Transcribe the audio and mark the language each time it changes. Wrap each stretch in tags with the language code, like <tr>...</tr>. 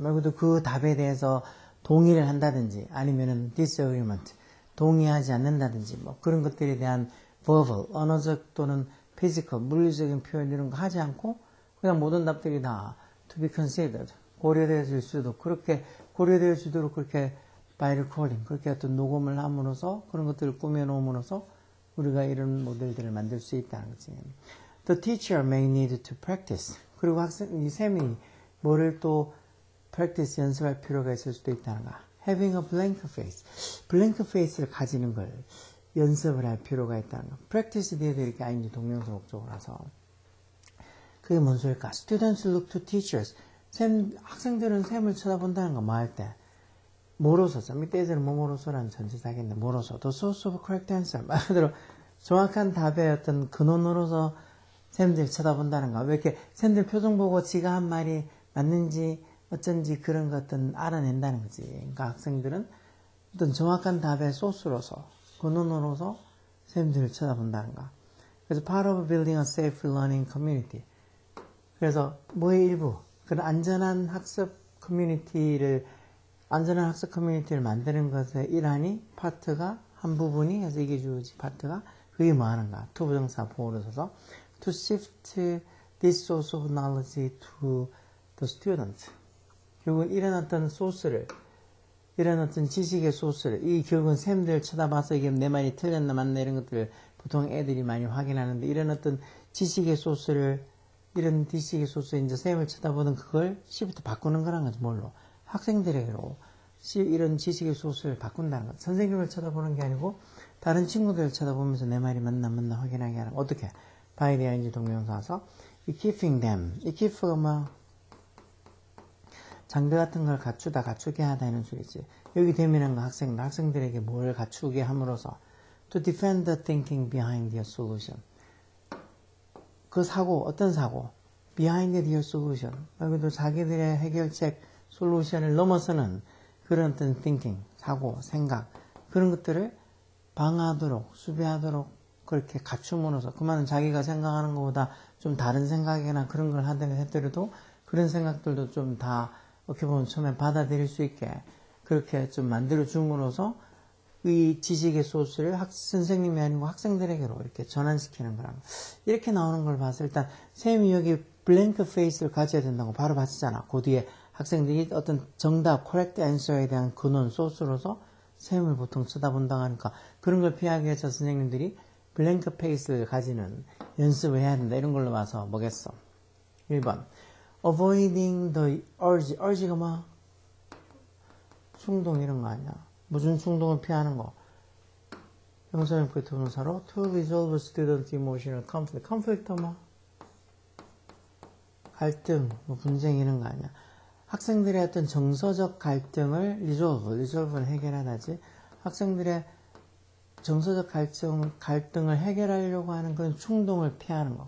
<ko>말 그대로 그 답에 대해서 동의를 한다든지 아니면은 disagreement 동의하지 않는다든지 뭐 그런 것들에 대한 verbal 언어적 또는 physical 물리적인 표현 이런 거 하지 않고 그냥 모든 답들이 다</ko> <en>to be considered</en> <ko>고려되어질 수도 그렇게 고려되어지도록 그렇게</ko> <en>by recording</en> <ko>그렇게 어떤 녹음을 함으로써 그런 것들을 꾸며놓음으로써 우리가 이런 모델들을 만들 수 있다는 거지.</ko> <en>The teacher may need to practice.</en> <ko>그리고 이 쌤이 뭐를 또 practice 연습할 필요가 있을 수도 있다는 거야.</ko> <en>Having a blank face.</en> <ko>blank face를 가지는 걸 연습을 할 필요가 있다는 거. practice 뒤에도 이렇게 ing 동명사 목적어라서. 그게 뭔 소리일까?</ko> <en>Students look to teachers.</en> <ko>학생들은 쌤을 쳐다본다는 거 뭐 할 때? 뭐로서, 밑에 예전에 뭐로서라는 전치사겠네. 뭐로서.</ko> <en>The source of correct answer.</en> <ko>말 그대로 정확한 답의 어떤 근원으로서 쌤들 쳐다본다는 거. 왜 이렇게 쌤들 표정 보고 지가 한 말이 맞는지 어쩐지 그런 것들은 알아낸다는 거지. 그러니까 학생들은 어떤 정확한 답의 소스로서, 근원으로서 쌤들을 쳐다본다는 거. 그래서</ko> <en>part of building a safe learning community.</en> <ko>그래서 뭐의 일부, 그런 안전한 학습 커뮤니티를 만드는 것의 일환이 파트가 한 부분이 해서 이게 주어지 파트가 그게 뭐 하는가? 투부정사 보호를 써서</ko> <en>to shift this source of knowledge to the student.</en> <ko>결국은 이런 어떤 소스를 이런 어떤 지식의 소스를 이 결국은 쌤들 쳐다봐서 이게 내 말이 틀렸나 맞나 이런 것들을 보통 애들이 많이 확인하는데 이런 어떤 지식의 소스를 이런 지식의 소스에 이제 쌤을 쳐다보는 그걸 시부터 바꾸는 거란 거지. 뭘로? 학생들에게로 이런 지식의 소스를 바꾼다는 것. 선생님을 쳐다보는 게 아니고 다른 친구들을 쳐다보면서 내 말이 맞나 확인하게 하는 거. 어떻게?</ko> <en>by the ing</en> <ko>동명사서</ko> <en>equipping them.</en> <ko>equip가 뭐 장비 같은 걸 갖추게 하다 이런 소리지. 여기 되면은 학생들에게 뭘 갖추게 함으로써</ko> <en>to defend the thinking behind their solution.</en> <ko>그 사고, 어떤 사고?</ko> <en>behind their solution.</en> <ko>그래도 자기들의 해결책, 솔루션을 넘어서는 그런 어떤 thinking, 사고, 생각, 그런 것들을 방어하도록, 수비하도록 그렇게 갖춤으로써, 그 말은 자기가 생각하는 것보다 좀 다른 생각이나 그런 걸 하더라도 그런 생각들도 좀 다 어떻게 보면 처음에 받아들일 수 있게 그렇게 좀 만들어줌으로써 이 지식의 소스를 선생님이 아니고 학생들에게로 이렇게 전환시키는 거랑 이렇게 나오는 걸 봐서 일단 쌤이 여기 블랭크 페이스를 가져야 된다고 바로 봤잖아. 그 뒤에 학생들이 어떤 정답,</ko> <en>correct answer</en> <ko>에 대한 근원, 소스로서 쌤을 보통 쳐다본다고 하니까 그런 걸 피하기 위해서 선생님들이 블랭크 페이스를 가지는 연습을 해야 된다. 이런 걸로 봐서 뭐겠어? 1번</ko> <en>avoiding the urge</en> <ko>가 뭐? 충동 이런 거 아니야? 무슨 충동을 피하는 거? 형사형 부동사로</ko> <en>to resolve student emotional conflict.</en> <ko>conflict가 뭐? 갈등, 뭐 분쟁 이런 거 아니야? 학생들의 어떤 정서적 갈등을 resolve를 해결하다지. 학생들의 정서적 갈등을 해결하려고 하는 그런 충동을 피하는 거.</ko>